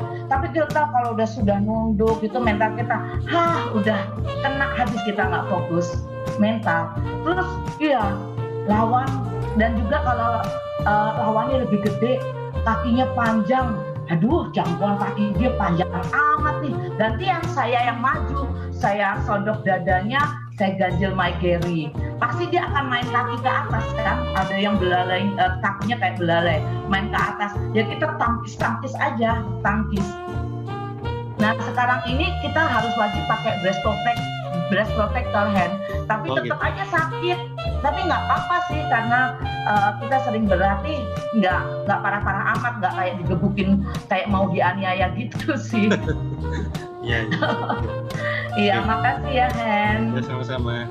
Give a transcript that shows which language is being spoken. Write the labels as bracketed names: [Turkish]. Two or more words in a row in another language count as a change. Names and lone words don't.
[Indonesian] Tapi kita kalau sudah nunduk itu mental kita, udah kena habis, kita nggak fokus mental. Terus iya, lawan, dan juga kalau lawannya lebih gede, kakinya panjang, aduh jangkauan kaki dia panjang amat nih. Gantian saya yang maju, saya sodok dadanya, saya ganjel [English] my carry. [Indonesian] Pasti dia akan main kaki ke atas kan, ada yang belalai, kakinya kayak belalai, main ke atas. Ya kita tangkis aja, tangkis. Nah sekarang ini kita harus wajib pakai [English] breast protector hand, [Indonesian] tapi tetap aja sakit. Tapi nggak apa-apa sih, karena kita sering berlatih, nggak parah-parah amat, nggak kayak digebukin kayak mau dianiaya gitu sih. Iya. Iya, makasih ya Hen. Ya, sama-sama.